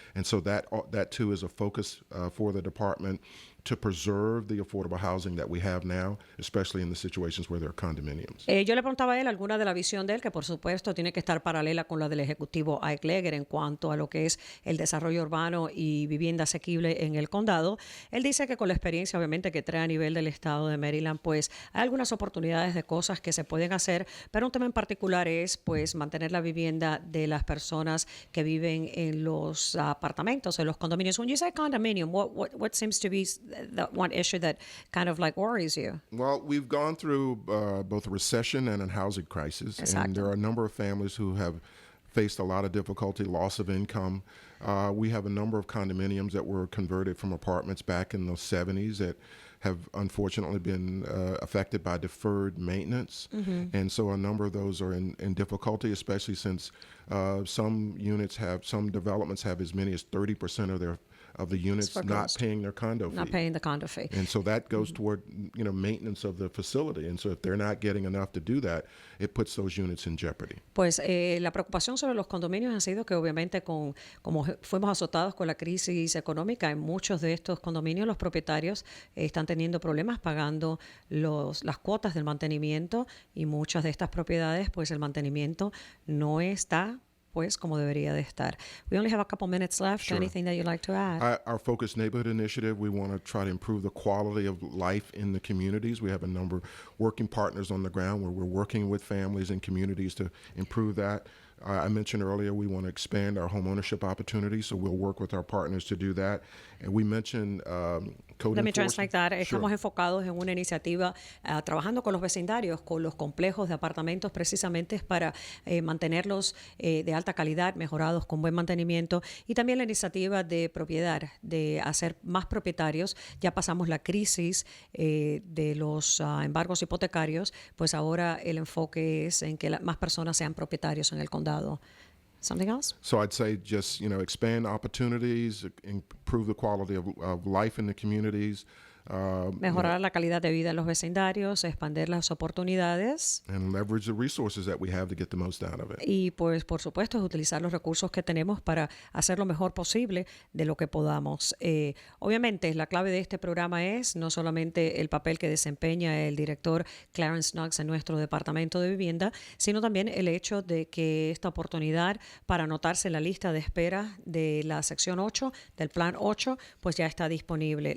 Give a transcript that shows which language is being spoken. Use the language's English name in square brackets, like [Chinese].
[English] And so that too is a focus for the department to preserve the affordable housing that we have now, especially in the situations where there are condominiums. [Spanish] Yo le preguntaba a él alguna de la visión de él, que por supuesto tiene que estar paralela con la del ejecutivo Ike Leger en cuanto a lo que es el desarrollo urbano y vivienda asequible en el condado. Él dice que con la experiencia obviamente que trae a nivel del estado de Maryland, pues hay algunas oportunidades de cosas que se pueden hacer, pero un tema en particular es pues mantener la vivienda de las personas que viven en los apartamentos, en los condominios. [English] When you say condominium, what seems to be the one issue that kind of like worries you? Well, we've gone through both a recession and a housing crisis, and there are a number of families who have faced a lot of difficulty, loss of income. We have a number of condominiums that were converted from apartments back in the 70s that have unfortunately been affected by deferred maintenance. And so a number of those are in difficulty, especially since some developments have as many as 30% of the units not paying their condo fee. Not paying the condo fee. And so that goes toward maintenance of the facility. And so if they're not getting enough to do that, it puts those units in jeopardy. [Spanish] Pues la preocupación sobre los condominios ha sido que obviamente como fuimos azotados con la crisis económica, en muchos de estos condominios los propietarios están teniendo problemas pagando las cuotas del mantenimiento, y muchas de estas propiedades pues el mantenimiento no está pues como debería de estar. [English] We only have a couple minutes left. Sure. Anything that you'd like to add? Our Focus Neighborhood Initiative, we want to try to improve the quality of life in the communities. We have a number of working partners on the ground where we're working with families and communities to improve that. I mentioned earlier we want to expand our home ownership opportunities, so we'll work with our partners to do that. And we mentioned code Let me enforcement. translate that. Sure. [Spanish] Estamos enfocados en una iniciativa trabajando con los vecindarios, con los complejos de apartamentos, precisamente para mantenerlos de alta calidad, mejorados con buen mantenimiento, y también la iniciativa de propiedad, de hacer más propietarios. Ya pasamos la crisis de los embargos hipotecarios, pues ahora el enfoque es en que más personas sean propietarios en el condado. [English] Something else? So I'd say just, expand opportunities, improve the quality of life in the communities. [Spanish] Mejorar la calidad de vida en los vecindarios, expandir las oportunidades. [English] And leverage the resources that we have to get the most out of it. [Spanish] Y pues por supuesto utilizar los recursos que tenemos para hacer lo mejor posible de lo que podamos. Obviamente la clave de este programa es no solamente el papel que desempeña el director Clarence Knox en nuestro departamento de vivienda, sino también el hecho de que esta oportunidad para anotarse en la lista de espera de la sección 8 del plan 8 pues ya está disponible.